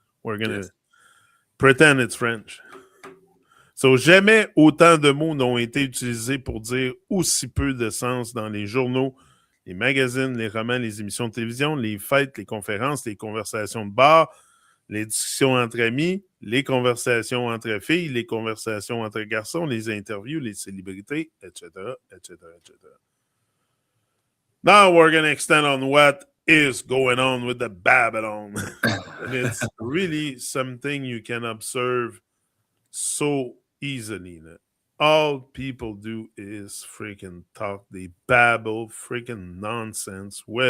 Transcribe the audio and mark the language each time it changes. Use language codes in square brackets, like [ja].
[en] We're going to pretend it's French. [fr] So, jamais autant de mots n'ont été utilisés pour dire aussi peu de sens dans les journaux, les magazines, les romans, les émissions de télévision, les fêtes, les conférences, les conversations de bar, les discussions entre amis, les conversations entre filles, les conversations entre garçons, les interviews, les célébrités, etc., etc., etc. [en] Now we're going to extend on what is going on with the Babylon. And it's really something you can observe so easily. All people do is freaking talk. They babble freaking nonsense.